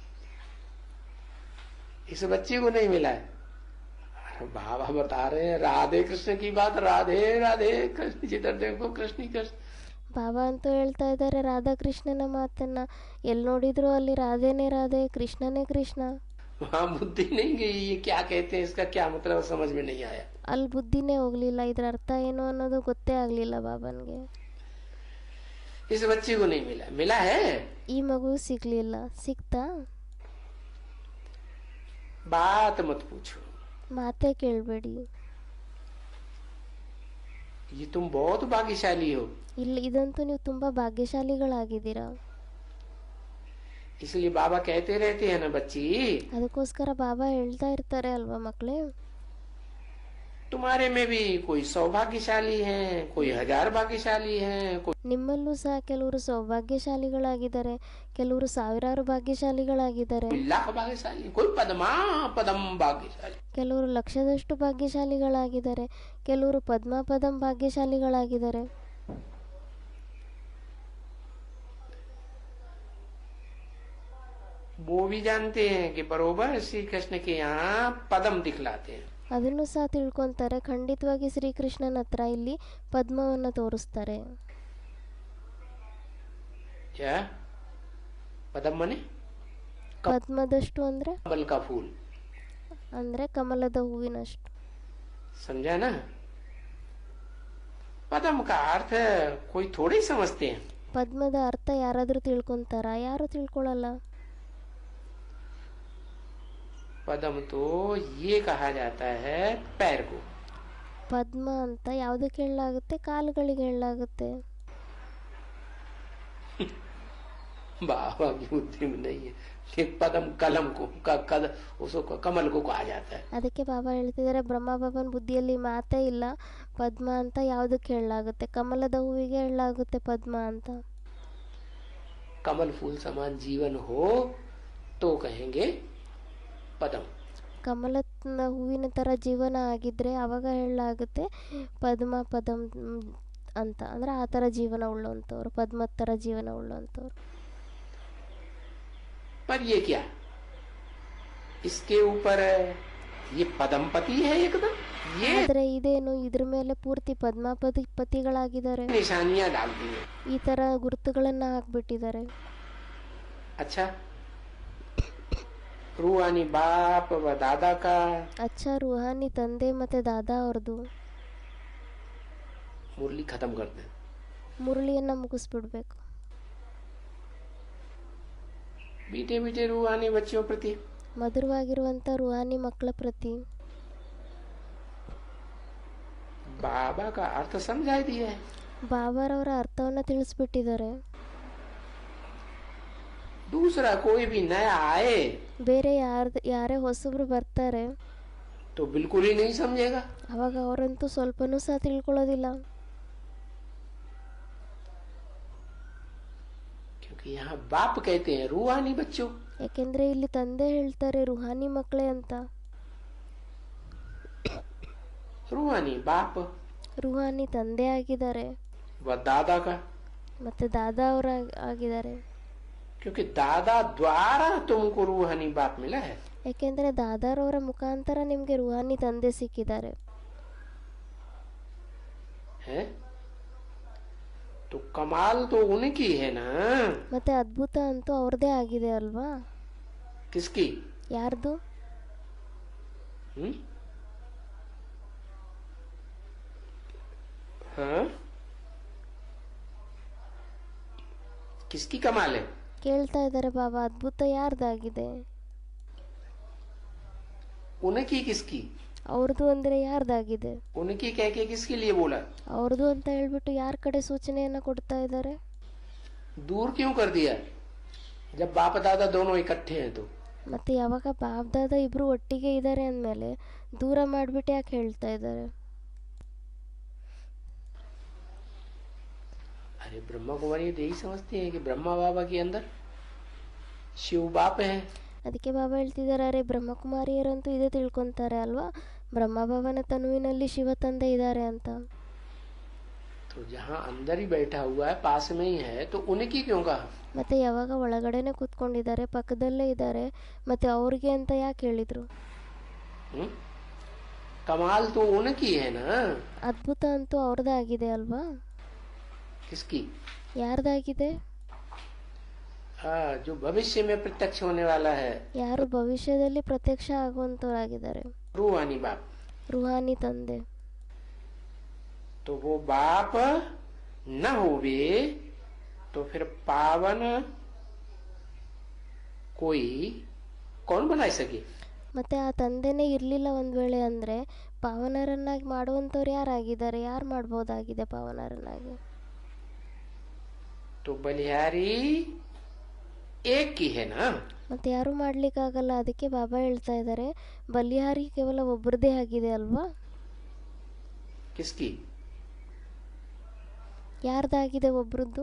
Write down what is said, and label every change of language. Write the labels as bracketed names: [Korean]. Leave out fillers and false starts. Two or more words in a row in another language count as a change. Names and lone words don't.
[Hindi] इस बच्ची को नहीं मिला है। अरे बाबा बता रहे हैं राधे कृष्ण की बात, राधे राधे कृष्ण जिधर देखो कृष्ण ही कृष्ण। [Kannada] ಬಾಬಾ ಅಂತೂ ಹೇಳ್ತಾ ಇದ್ದಾರೆ ರಾಧಾಕೃಷ್ಣನ ಮಾತನ್ನ. ಎಲ್ಲಿ ನೋಡಿದ್ರು ಅಲ್ಲಿ ರಾಧೆನೇ ರಾಧೆ ಕೃಷ್ಣನೇ ಕೃಷ್ಣ. [Hindi] वहाँ बुद्धि नहीं गई, ये क्या कहते हैं, इसका क्या मतलब समझ में नहीं आया। [Kannada] ಅಲ್ಲಿ ಬುದ್ಧಿನೇ ಹೋಗ್ಲಿಲ್ಲ, ಇದ್ರ ಅರ್ಥ ಏನು ಅನ್ನೋದು ಗೊತ್ತೇ ಆಗ್ಲಿಲ್ಲ ಬಾಬನ್ಗೆ. [Hindi] इस बच्ची को नहीं मिला, मिला है। [Kannada] ಈ ಮಗು ಸಿಗ್ಲಿಲ್ಲ, ಸಿಕ್ತಾ? [Hindi] बात मत पूछो, [Kannada] ಮಾತೇ ಕೇಳಬೇಡಿ. [Hindi] ये तुम बहुत भाग्यशाली हो। [Kannada] ಇಲ್ಲಿ ಇದಂತೂ ನೀವು ತುಂಬಾ ಭಾಗ್ಯಶಾಲಿಗಳಾಗಿದ್ದೀರಾ. [Hindi] इसलिए बाबा कहते रहते हैं ना बच्ची, [Kannada] ಅದಕ್ಕೋಸ್ಕರ ಬಾಬಾ ಹೇಳ್ತಾ ಇರ್ತಾರೆ ಅಲ್ವಾ ಮಕ್ಕಳೇ, [Hindi] तुम्हारे में भी कोई सौभाग्यशाली है, कोई 1000 भाग्यशाली है, कोई [Kannada] ನಿಮ್ಮಲ್ಲೂ ಸಹ ಕೆಲವರು ಸೌಭಾಗ್ಯಶಾಲಿಗಳಾಗಿದ್ದಾರೆ, ಕೆಲವರು ಸಾವಿರಾರು ಭಾಗ್ಯಶಾಲಿಗಳಾಗಿದ್ದಾರೆ, [Hindi] लाख भाग्यशाली, कोई पदमा पदम भाग्यशाली। [Kannada] ಕೆಲವರು ಲಕ್ಷದಷ್ಟು ಭಾಗ್ಯಶಾಲಿಗಳಾಗಿದ್ದಾರೆ, ಕೆಲವರು ಪದ್ಮಪದಂ ಭಾಗ್ಯಶಾಲಿಗಳಾಗಿದ್ದಾರೆ. [Hindi] वो भी जानते हैं कि बरोबर श्री कृष्ण के यहाँ पदम दिखलाते हैं। [Kannada] ಅದನ್ನು ಸಹ ತಿಳ್ಕೊಂತಾರೆ, ಖಂಡಿತವಾಗಿ ಶ್ರೀಕೃಷ್ಣನ ಹತ್ರ ಇಲ್ಲಿ ಪದ್ಮವನ್ನು ತೋರಿಸ್ತಾರೆ. [Hindi] क्या पदम मने [Kannada] ಪದ್ಮದಷ್ಟು ಅಂದ್ರೆ [Hindi] कमल का फूल, [Kannada] ಅಂದ್ರೆ ಕಮಲದ ಹೂವಿನಷ್ಟು. [Hindi] समझा ना। पदम का अर्थ कोई थोड़ी समझते हैं। [Kannada] ಪದ್ಮದ ಅರ್ಥ ಯಾರಾದ್ರೂ ತಿಳ್ಕೊಂತಾರ? ಯಾರು ತಿಳ್ಕೊಳ್ಳಲ್ಲ. [Hindi] पदम तो ये कहा जाता है पैर को। [Kannada] ಪದ್ಮ ಅಂತ ಯಾವುದಕ್ಕೆ ಹೇಳಲಾಗುತ್ತೆ? ಕಾಲುಗಳಿಗೆ ಹೇಳಲಾಗುತ್ತೆ. [Hindi] बाबा की बुद्धि में नहीं है कि पदम कलम को उसको कमल को कहा जाता है। [Kannada] ಅದಕ್ಕೆ ಬಾಬಾ ಹೇಳ್ತಿದ್ದಾರೆ, ಬ್ರಹ್ಮ ಬಾಬಾನ ಬುದ್ಧಿಯಲ್ಲಿ ಮಾತೇ ಇಲ್ಲ. ಪದ್ಮ ಅಂತ ಯಾವುದಕ್ಕೆ ಹೇಳಲಾಗುತ್ತೆ? ಕಮಲದ ಹೂವಿಗೆ ಹೇಳಲಾಗುತ್ತೆ ಪದ್ಮ ಅಂತ. [Hindi] कमल फूल समान जीवन हो तो कहेंगे पदम। [Kannada] ಕಮಲದ ಹೂವಿನ ಥರ ಜೀವನ ಆಗಿದ್ದರೆ ಅವಾಗ ಹೇಳಲಾಗುತ್ತೆ ಪದ್ಮ ಪದಂ ಅಂತ. ಅಂದರೆ ಆ ಥರ ಜೀವನ ಉಳ್ಳಂಥವ್ರು, ಪದ್ಮದ ಥರ ಜೀವನ ಉಳ್ಳಂಥವ್ರು. [Hindi] पर ये क्या, इसके ऊपर ये पदमपति है एकदम, ये [Kannada] ಆದರೆ ಇದೇನು, ಇದ್ರ ಮೇಲೆ ಪೂರ್ತಿ ಪದ್ಮಾಪತಿಗಳಾಗಿದ್ದಾರೆ, [Hindi] निशानियां डाल दी है. [Kannada] ಈ ಥರ ಗುರುತುಗಳನ್ನು ಹಾಕ್ಬಿಟ್ಟಿದ್ದಾರೆ. [Hindi] अच्छा, रूहानी बाप व दादा का [Kannada] ಅಚ್ಚಾ ರೂಹಾನಿ ತಂದೆ ಮತ್ತು ದಾದಾ ಅವ್ರದ್ದು [Hindi] मुरली खत्म कर दे. [Kannada] ಮುರಳಿಯನ್ನು ಮುಗಿಸ್ಬಿಡ್ಬೇಕು. [Hindi] बीटे बीटे रूहानी बच्चों प्रति [Kannada] ಮಧುರವಾಗಿರುವಂಥ ರೂಹಾನಿ ಮಕ್ಕಳ ಪ್ರತಿ [Hindi] बाबा का अर्थ समझा दिया है. [Kannada] ಬಾಬಾರವರ ಅರ್ಥವನ್ನು ತಿಳಿಸ್ಬಿಟ್ಟಿದ್ದಾರೆ. [Hindi] दूसरा कोई भी नया आए [Kannada] ಬೇರೆ ಯಾರೇ ಹೊಸಬ್ರು ಬರ್ತಾರೆ [Hindi] तो बिल्कुल ही नहीं समझेगा, [Kannada] ಅವಾಗ ಅವರಂತೂ ಸ್ವಲ್ಪನೂ ಸಹ ತಿಳ್ಕೊಳ್ಳೋದಿಲ್ಲ. [Hindi] क्योंकि यहाँ बाप कहते हैं रूहानी बच्चों. [Kannada] ಯಾಕೆಂದ್ರೆ ಇಲ್ಲಿ ತಂದೆ ಹೇಳ್ತಾರೆ ರುಹಾನಿ ಮಕ್ಕಳೇ ಅಂತ. [Hindi] रूहानी बाप [Kannada] ರುಹಾನಿ ತಂದೆ ಆಗಿದ್ದಾರೆ [Hindi] व दादा का, [Kannada] ಮತ್ತೆ ದಾದಾ ಅವರ ಆಗಿದ್ದಾರೆ. [Hindi] क्योंकि दादा द्वारा तुमको रूहानी बाप मिला है. [Kannada] ಯಾಕೆಂದ್ರೆ ದಾದಾರವರ ಮುಖಾಂತರ ನಿಮ್ಗೆ ರುಹಾನಿ ತಂದೆ ಸಿಕ್ಕಿದ್ದಾರೆ. [Hindi] है तो कमाल तो उनकी है ना. [Kannada] ಮತ್ತೆ ಅದ್ಭುತ ಅಂತೂ ಅವ್ರದೇ ಆಗಿದೆ ಅಲ್ವಾ. [Hindi] किसकी? [Kannada] ಯಾರ್ದು? [Hindi] हाँ, किसकी कमाल है? [Kannada] ಕೇಳ್ತಾ ಇದ್ದಾರೆ ಬಾಬಾ, ಅದ್ಭುತ ಯಾರ್ದಾಗಿದೆ? [Hindi] उनकी किसकी? [Kannada] ಅವ್ರದ್ದು ಅಂದ್ರೆ ಯಾರ್ದಾಗಿದೆ? [Hindi] उनकी कह के किसके लिए बोला? [Kannada] ಅವ್ರದ್ದು ಅಂತ ಹೇಳ್ಬಿಟ್ಟು ಯಾರ ಕಡೆ ಸೂಚನೆಯನ್ನ ಕೊಡ್ತಾ ಇದ್ದಾರೆ? [Hindi] दूर क्यों कर दिया जब बाप दादा दोनों इकट्ठे हैं तो? [Kannada] ಮತ್ತೆ ಯಾವಾಗ ಬಾಪ್ ದಾದಾ ಇಬ್ರು ಒಟ್ಟಿಗೆ ಇದ್ದಾರೆ ಅಂದಮೇಲೆ ದೂರ ಮಾಡಿಬಿಟ್ಟು ಯಾಕೆ ಹೇಳ್ತಾ ಇದ್ದಾರೆ? [Hindi] अरे ब्रह्मा कुमारी तो यही समझते हैं कि ब्रह्मा बाबा के अंदर शिव बाप है. [Kannada] ಅದಕ್ಕೆ ಬಾಬಾ ಹೇಳ್ತಿದ್ದಾರೆ, ಅರೆ ಬ್ರಹ್ಮಕುಮಾರಿಯರಂತೂ ಇದೇ ತಿಳ್ಕೊಂತಾರೆ ಅಲ್ವಾ, ಬ್ರಹ್ಮ ಬಾಬನ ತನುವಿನಲ್ಲಿ ಶಿವ ತಂದೆ ಇದ್ದಾರೆ ಅಂತ. [Hindi] तो जहाँ अंदर ही बैठा हुआ है, पास में ही है, तो उनकी क्यों कहा? [Kannada] ಮತ್ತೆ ಯಾವಾಗ ಒಳಗಡೆನೆ ಕೂತ್ಕೊಂಡಿದ್ದಾರೆ, ಪಕ್ಕದಲ್ಲೇ ಇದ್ದಾರೆ, ಮತ್ತೆ ಅವ್ರಿಗೆ ಅಂತ ಯಾಕೆ ಹೇಳಿದ್ರು? [Hindi] कमाल तो उनकी है ना. [Kannada] ಅದ್ಭುತ ಅಂತೂ ಅವ್ರದ್ದಾಗಿದೆ ಅಲ್ವಾ. [Hindi] किसकी? [Kannada] ಯಾರ್ದಾಗಿದೆ? [Hindi] हाँ, जो भविष्य में प्रत्यक्ष होने वाला है. [Kannada] ಯಾರು ಭವಿಷ್ಯದಲ್ಲಿ ಪ್ರತ್ಯಕ್ಷ ಆಗುವಂತವರಾಗಿದ್ದಾರೆ, [Hindi] रूहानी बाप. [Kannada] ರುಹಾನಿ ತಂದೆ. [Hindi] तो वो बाप न होवे तो फिर पावन कोई कौन बना सके? [Kannada] ಮತ್ತೆ ಆ ತಂದೆನೇ ಇರಲಿಲ್ಲ ಒಂದ್ ವೇಳೆ ಅಂದ್ರೆ ಪಾವನರನ್ನಾಗಿ ಮಾಡುವಂತವ್ರು ಯಾರಾಗಿದ್ದಾರೆ? ಯಾರು ಮಾಡ್ಬೋದಾಗಿದೆ ಪಾವನರನ್ನಾಗಿ? [Hindi] तो बलिहारी एक की है ना. [Kannada] ಮತ್ತೆ ಯಾರು ಮಾಡ್ಲಿಕ್ಕಾಗಲ್ಲ. ಅದಕ್ಕೆ ಬಾಬಾ ಹೇಳ್ತಾ ಇದ್ದಾರೆ, ಬಲಿಹಾರಿ ಕೇವಲ ಒಬ್ಬರದೇ ಆಗಿದೆ ಅಲ್ವಾ. [Hindi] किसकी? [Kannada] ಯಾರ್ದಾಗಿದೆ ಒಬ್ರದ್ದು?